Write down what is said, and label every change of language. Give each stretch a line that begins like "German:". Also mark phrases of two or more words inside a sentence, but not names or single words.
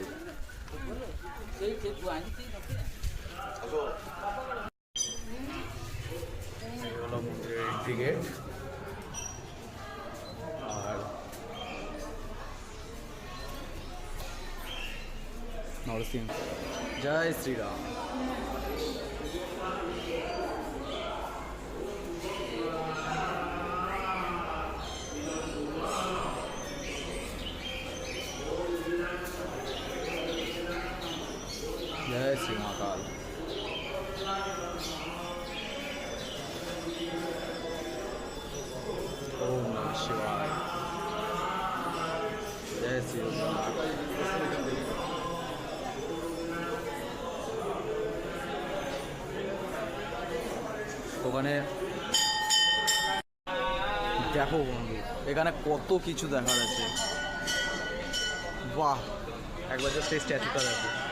Bangla: এই হলো মন্দিরের এন্ট্রি গেট। আর নরসিংহ, জয় শ্রীরাম।
Hindi: जय श्री महाकाल।
Sanskrit: ओम नमः शिवाय।
Hindi: जय श्री रघुनाथ।
Bangla: ওখানে দেখো বন্ধু, এখানে কত কিছু দেখার আছে। বাহ, একবার জাস্ট এই স্ট্যাচুটা দেখো।